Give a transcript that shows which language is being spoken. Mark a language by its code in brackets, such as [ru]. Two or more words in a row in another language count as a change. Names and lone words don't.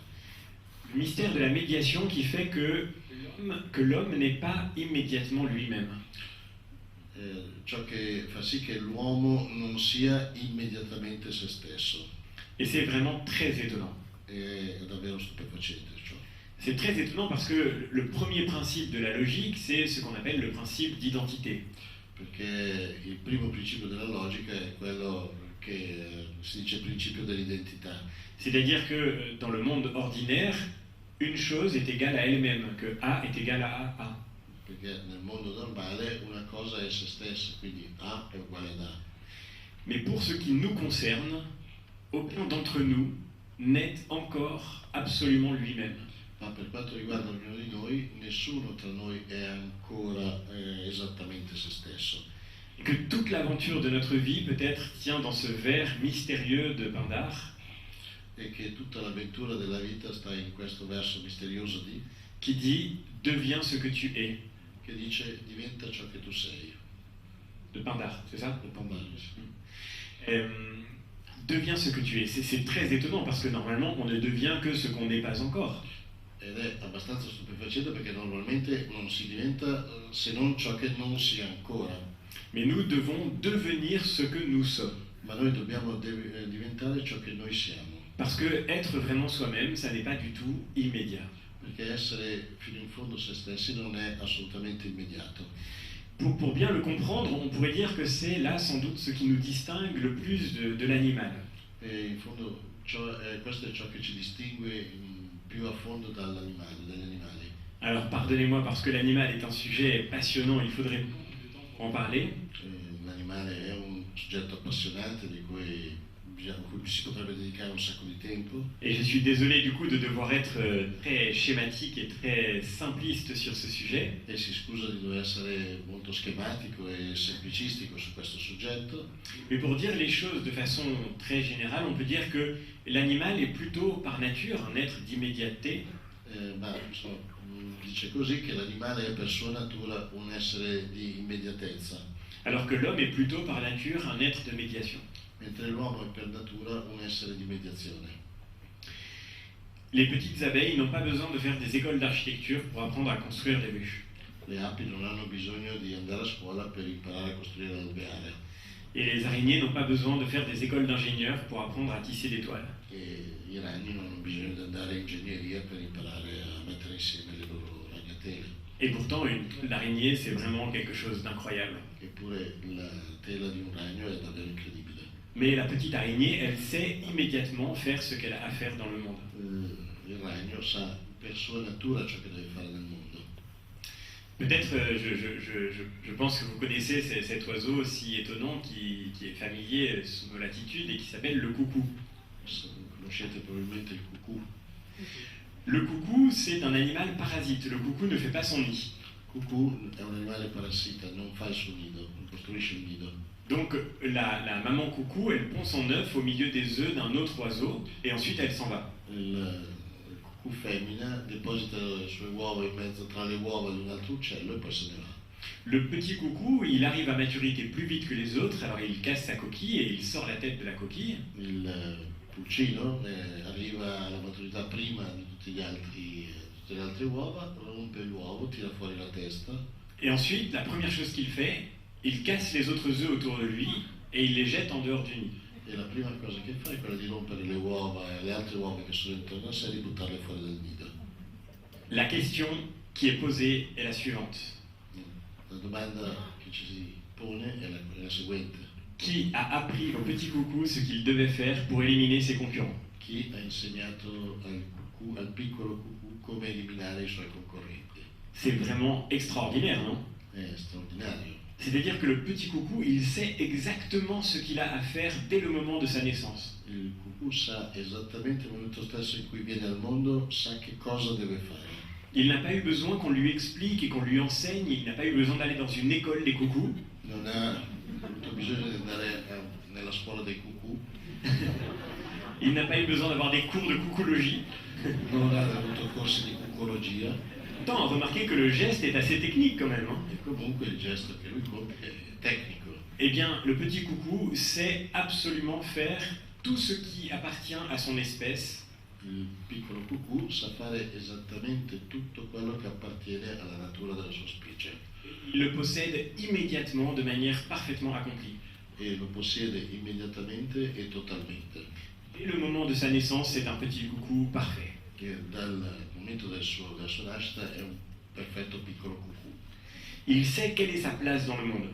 [fr] Le mystère de la médiation qui fait que l'homme n'est pas immédiatement lui-même. [it] Ciò che fa sì che l'uomo non sia immediatamente se stesso. [fr] Et c'est vraiment très étonnant. [it] È davvero stupefacente ciò. [fr] C'est très étonnant parce que le premier principe de la logique, c'est ce qu'on appelle le principe d'identité. [it] Perché il primo principio della logica è quello che si dice principio dell'identità. [fr] C'est-à-dire que dans le monde ordinaire, une chose est égale à elle-même, que A est égal à A. [it] Perché nel mondo normale una cosa è se stessa, quindi A è uguale ad A. [fr] Mais pour ce qui nous concerne, aucun d'entre nous n'est encore absolument lui-même. [it] Ma per quanto riguarda ognuno di noi, nessuno tra noi è ancora esattamente se stesso. [fr] Et que toute l'aventure de notre vie peut-être tient dans ce vers mystérieux de Pindar, [it] E che tutta l'avventura della vita sta in questo verso misterioso [fr] qui dit « Deviens ce que tu es [it] che dice diventa ciò che tu sei. ». [fr] De Pindar, c'est ça? [it] Il Pindar. [fr] Deviens ce que tu es. C'est très étonnant parce que normalement on ne devient que ce qu'on n'est pas encore. [it] Ed è abbastanza stupefacente perché normalmente non si diventa se non ciò che non si è ancora. [fr] Mais nous devons devenir ce que nous sommes. [it] Ma noi dobbiamo diventare ciò che noi siamo. [fr] Parce que être vraiment soi-même, ça n'est pas du tout immédiat. [it] Perché essere fino in fondo se stessi non è assolutamente immediato. [fr] Pour bien le comprendre, on pourrait dire que c'est là sans doute ce qui nous distingue le plus de l'animal. [it] E in fondo questo è ciò che ci distingue più a fondo dagli animali. [fr] Alors pardonnez-moi parce que l'animal est un sujet passionnant, il faudrait beaucoup de temps pour en parler. [it] L'animale è un soggetto appassionante a cui si potrebbe dedicare un sacco di tempo. [fr] Et je suis désolé du coup de devoir être très schématique et très simpliste sur ce sujet. [it] E si scusa di dover essere molto schematico e semplicistico su questo soggetto. [fr] Mais pour dire les choses de façon très générale, on peut dire que l'animal est plutôt par nature un être d'immédiateté. [it] Ma insomma, dice così che l'animale è per sua natura un essere di immediatezza. [fr] Alors que l'homme est plutôt par nature un être de médiation. [it] Mentre l'uomo è per natura un essere di mediazione. [fr] Les petites abeilles n'ont pas besoin de faire des écoles d'architecture pour apprendre à construire des ruches. [it] Le api non hanno bisogno di andare a scuola per imparare a costruire l'alveare [fr] Et les araignées n'ont pas besoin de faire des écoles d'ingénieurs pour apprendre à tisser des toiles. [it] e i ragni non hanno bisogno di andare in ingegneria per imparare a mettere insieme le loro ragnatele. [fr] Et pourtant, l'araignée, c'est vraiment quelque chose d'incroyable. [it] Eppure la tela di un ragno è davvero incredibile. [fr] Mais la petite araignée, elle sait immédiatement faire ce qu'elle a à faire dans le monde. [it] Il ragno sa per sua natura ciò che deve fare nel mondo. [fr] Peut-être, je pense que vous connaissez cet oiseau si étonnant qui est familier sous nos latitudes et qui s'appelle le coucou. [it] Conoscete probabilmente il cucù. [fr] Le coucou, c'est un animal parasite. Le coucou ne fait pas son nid. [it] Il cucù è un animale parassita, non fa il suo nido, non costruisce il nido. [fr] Donc la maman coucou, elle pond son œuf au milieu des œufs d'un autre oiseau et ensuite elle s'en va. [it] Il cucù femmina deposita le sue uova in mezzo tra le uova di un altro uccello e poi se ne va. [fr] Le petit coucou, il arrive à maturité plus vite que les autres, alors il casse sa coquille et il sort la tête de la coquille. [it] Il pulcino arriva alla maturità prima di tutte le altre uova, rompe l'uovo, tira fuori la testa [fr] Et ensuite, la première chose qu'il fait, il casse les autres œufs autour de lui et il les jette en dehors du nid. [it] e la prima cosa che fa è quella di rompere le uova e le altre uova che sono intorno a sé e di buttarle fuori dal nido. [fr] La question qui est posée est la suivante. [it] La domanda che ci si pone è la seguente: [fr] Qui a appris au petit coucou ce qu'il devait faire pour éliminer ses concurrents? [it] chi ha insegnato al piccolo cucù come eliminare i suoi concorrenti? [fr] C'est vraiment extraordinaire, [it] non? È straordinario. [fr] C'est-à-dire que le petit coucou, il sait exactement ce qu'il a à faire dès le moment de sa naissance. [it] Il cucù sa esattamente il momento stesso in cui viene al mondo, sa che cosa deve fare. [fr] Il n'a pas eu besoin qu'on lui explique et qu'on lui enseigne, il n'a pas eu besoin d'aller dans une école des coucous. [it] Non ha avuto bisogno di andare nella scuola dei cucù, [fr] Il n'a pas eu besoin d'avoir des cours de coucoulogie. [it] non ha avuto corsi di cucologia [fr] Tant remarquez que le geste est assez technique quand même. Hein. [it] e comunque il gesto che lui compie è tecnico. [fr] Eh bien, le petit coucou sait absolument faire tout ce qui appartient à son espèce. [it] Il piccolo cucù sa fare esattamente tutto quello che appartiene alla natura della sua specie [fr] Il le possède immédiatement de manière parfaitement accomplie. [it] e lo possiede immediatamente e totalmente. [fr] Dès le moment de sa naissance, c'est un petit coucou parfait. [it] Che dal momento della sua nascita è un perfetto piccolo cucù. [fr] Il sait quelle est sa place dans le monde.